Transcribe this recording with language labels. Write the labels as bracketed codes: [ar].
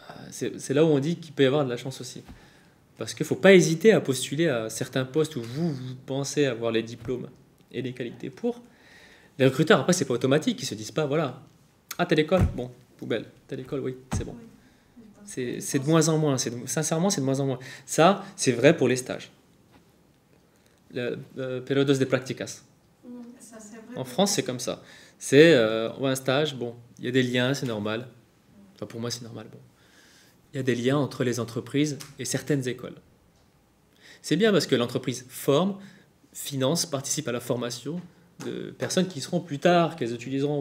[fr] C'est là où on dit qu'il peut y avoir de la chance aussi. Parce qu'il ne faut pas hésiter à postuler à certains postes où vous pensez avoir les diplômes et les qualités pour. Les recruteurs, après, ce n'est pas automatique. Ils ne se disent pas, voilà, ah, telle école, bon, poubelle. Telle école, oui, c'est bon. C'est de moins en moins. Sincèrement, c'est de moins en moins. Ça, c'est vrai pour les stages. [es] Le periodos de prácticas. [fr] En France, c'est comme ça. C'est un stage, bon, il y a des liens, c'est normal. Enfin, pour moi, c'est normal, bon. Il y a des liens entre les entreprises et certaines écoles. C'est bien parce que l'entreprise forme, finance, participe à la formation de personnes qui seront plus tard, qu'elles utiliseront.